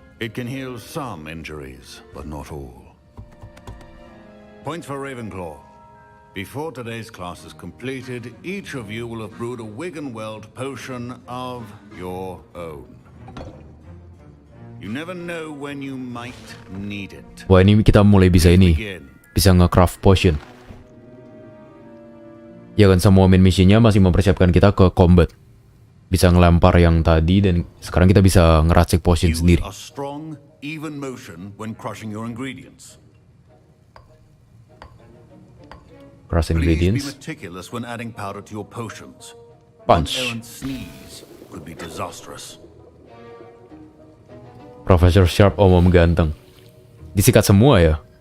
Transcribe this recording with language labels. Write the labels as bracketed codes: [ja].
[en] It can heal some injuries, but not all. Points for Ravenclaw. Before today's class is completed, each of you will have brewed a Wiggenweld potion of your own. You never know when you might need it. [id] Wah, ini kita mulai bisa nge-craft potion. Ya kan, semua main missionnya masih mempersiapkan kita ke combat. Bisa ngelempar yang tadi dan sekarang kita bisa ngeracik potion sendiri. [en] A strong, even motion when crushing your ingredients. Crush ingredients. Please be meticulous when adding powder to your potions. Punch. One errant sneeze could be disastrous. [id] Profesor Sharp omong ganteng. Disikat semua ya.